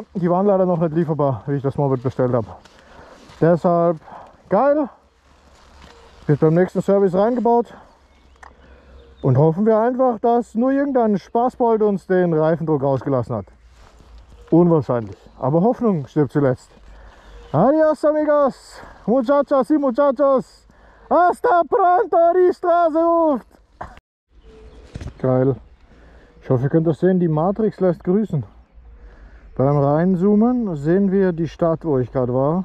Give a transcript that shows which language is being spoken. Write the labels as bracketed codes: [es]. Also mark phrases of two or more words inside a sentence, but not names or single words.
[de] Die waren leider noch nicht lieferbar, wie ich das Moped bestellt habe. Deshalb geil, wird beim nächsten Service reingebaut. Und hoffen wir einfach, dass nur irgendein Spaßbold uns den Reifendruck rausgelassen hat. Unwahrscheinlich, aber Hoffnung stirbt zuletzt. [es] Adios amigos, muchachos y muchachos, hasta pronto, [de] die Straße ruft. Geil. Ich hoffe, ihr könnt das sehen, die Matrix lässt grüßen. Beim Reinzoomen sehen wir die Stadt, wo ich gerade war.